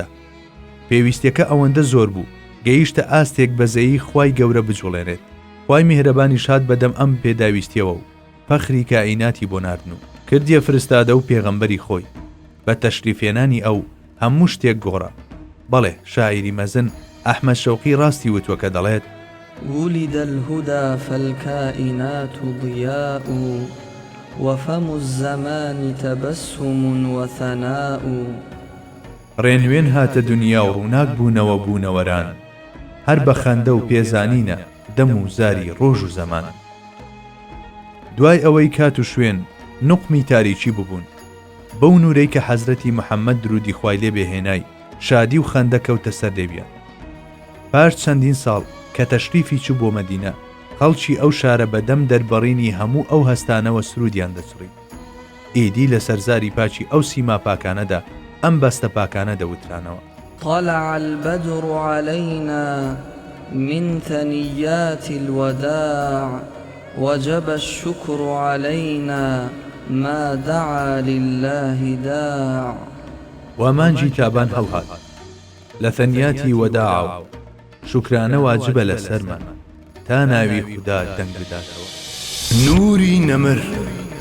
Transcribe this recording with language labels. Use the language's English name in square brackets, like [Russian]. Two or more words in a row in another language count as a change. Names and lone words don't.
[Central Kurdish] پێویستیەکە ئەوەندە زۆر بوو گەیشتە ئاستێک بەزەیی خوای گەورە بجوڵێنێت. خوای میهرەبانی شاد بەدەم ئەم پێداویستیەوە و پەخری کائیناتی بۆ ناردن و کردیە فرستادە و پێغەمبەری خۆی. بە تەشریفێنانی ئەو هەموو شتێک گۆڕە. بەڵێ شاعیری مەزن ئەحمەد شەوقی ڕاستی وتووە کە دەڵێت [Arabic] ولد الهدى فالكائنات ضياء وفم الزمان تبسم وثناء. [Central Kurdish] ڕێنوێن هاتە دنیا و ڕووناک بوونەوە بوونەوەران، هەر بە خەندە و پێزانینە دەم و زاری ڕۆژ و زەمان. دوای ئەوەی کات و شوێن نوقمی تاریکی ببوون، بەو نورەی کە حەزرەتی محەممەد درودی خوای لێ بێهێنای شادی و خەندە کەوتە سەر دەبیان. پاش چەندین ساڵ کە تەشریفی چوو بۆ مەدینە، خەڵکی ئەو شارە بەدەم دەربەڕینی هەموو ئەو هەستانەوە سرودیان دەچڕی. ئیدی لە سەرزاری پاچی ئەو سیما پاکانەدا ئەم بەستە پاکانە دەوترانەوە. [Arabic] طلع البدر علينا من ثنيات الوداع وجب الشكر علينا ما دعا لله داع. [Central Kurdish] ومانجی تابان هەڵهات لە ثەنیاتی وەداع و شکرانە واجبە لە سەرمان تا ناوی خودا دەنگ بداتەوە. نوری نەمر